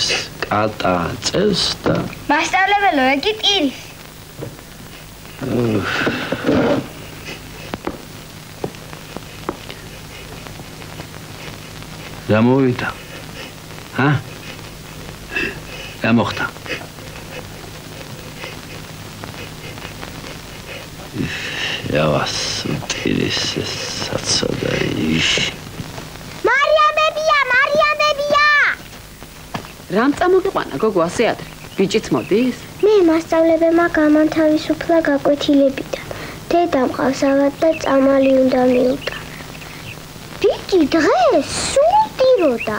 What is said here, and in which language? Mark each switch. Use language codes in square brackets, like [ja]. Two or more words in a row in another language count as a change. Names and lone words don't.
[ka] კატა წელს და მასწავლებელო, ეგი ტირი. რა მოვიდა? ჰა? რა მოხდა? Javas utiris sacoda ish. მარიამებია, მარიამებია! რამ წამოგიყვანა გოგო ასე ადრე? ბიჭიც მოდის? მე მასწავლებელმა გამანთავისუფლა გაკვეთილებიდან. დედამ ყავსავად და წამალი უნდა მიუტანა. ბიჭი დღეს სულ ტიროდა.